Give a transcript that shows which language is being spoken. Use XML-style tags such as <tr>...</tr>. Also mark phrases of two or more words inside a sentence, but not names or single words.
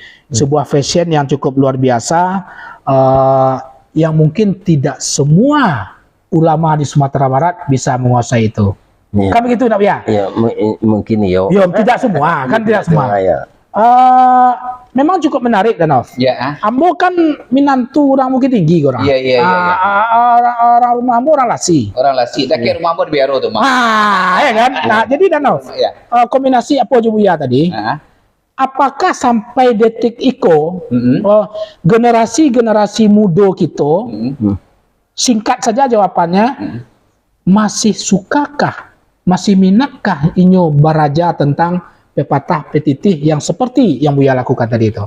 <id>Sebuah fashion yang cukup luar biasa, yang mungkin tidak semua ulama di Sumatera Barat bisa menguasai itu. Ya. Kan begitu nak ya? Ya, mungkin yo. Yo, tidak semua, kan tidak semua. Ya. Memang cukup menarik Danov. Ya.</id> <min>Ambo kan minantu orang Bukit Tinggi orang. Iya. Orang rumah Ambo orang Lasi. Orang Lasi, dah kira rumah Ambo di Biaro tuh, Mak.</min> <id>Ya kan? Nah, jadi Danov, Ya. kombinasi apa je Buya tadi? Apakah sampai detik iko generasi muda kita, singkat saja jawabannya, masih sukakah, masih minatkah inyo baraja tentang pepatah petitih yang seperti yang Buya lakukan tadi itu?</id>